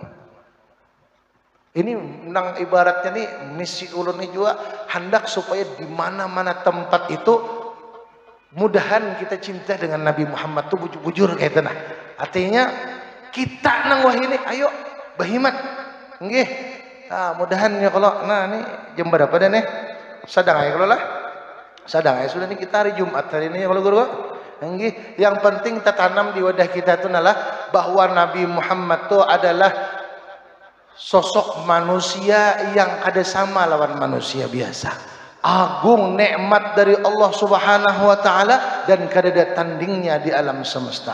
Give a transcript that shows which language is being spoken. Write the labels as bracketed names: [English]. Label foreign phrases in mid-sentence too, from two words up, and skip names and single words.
[Banjar] Ini nang ibaratnya nih misi ulun ini juga hendak supaya di mana-mana tempat itu mudahan kita cinta dengan Nabi Muhammad tuh bujur-bujur kayak tanah. Artinya kita nang wah ini ayo bahimat. [Javanese] Nggih. [Banjar] Nah, mudahan ya kalau ini jam berapa dah nih? Sadang aja kalau lah. Sadang aja sudah nih kita hari Jumat hari ini ya kalau guru. [Javanese] Nggih. [Banjar] Yang penting kita tanam di wadah kita itu adalah bahwa Nabi Muhammad itu adalah sosok manusia yang kada sama lawan manusia biasa. Agung nikmat dari Allah [Arabic] سبحانه وتعالى [Banjar] dan kada ada tandingnya di alam semesta.